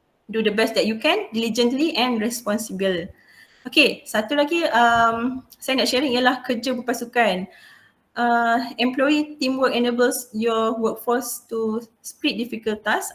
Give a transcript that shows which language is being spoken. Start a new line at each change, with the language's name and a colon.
English: Do the best that you can, diligently and responsible.
Malay: Okay, satu lagi saya nak sharing ialah kerja berpasukan.
English: Employee teamwork enables your workforce to split difficult tasks.